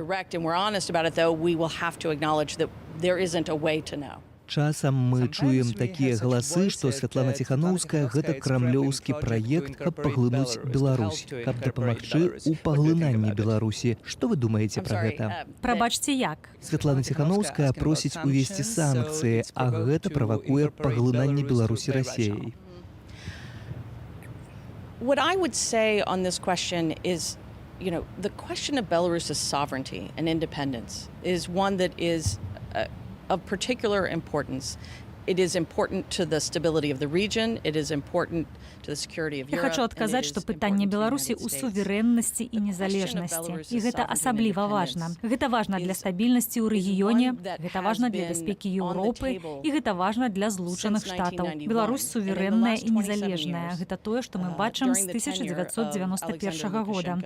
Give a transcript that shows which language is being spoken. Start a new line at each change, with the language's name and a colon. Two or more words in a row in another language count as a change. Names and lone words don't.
Belarusian: Часам мы чуем такія галасы, што Святлана Ціханаўская – гэта крамлёўскі праект, каб паглынуць Беларусь, каб дапамагчы ў паглынанні Беларусі. Што вы думаеце пра гэта? Прабачце, як? Святлана Ціханаўская просіць увесці санкцыі, а гэта правакуе паглынанне Беларусі Расіяй.
English: What I would say on this question is, the question of Belarus's sovereignty and independence is one that is of particular importance. It is important to the stability of the region. It is important to the security of Europe.
Belarusian: Я хочу адказаць, што пытанне Беларусі ў суверэннасці і незалежнасці. І гэта асабліва важна. Гэта важна для стабільнасці ў рэгіёне, гэта важна для бяспекі Еўропы, і гэта важна для Злучаных Штатаў. Беларусь суверэнная і незалежная. Гэта тое, што мы бачым з 1991 года.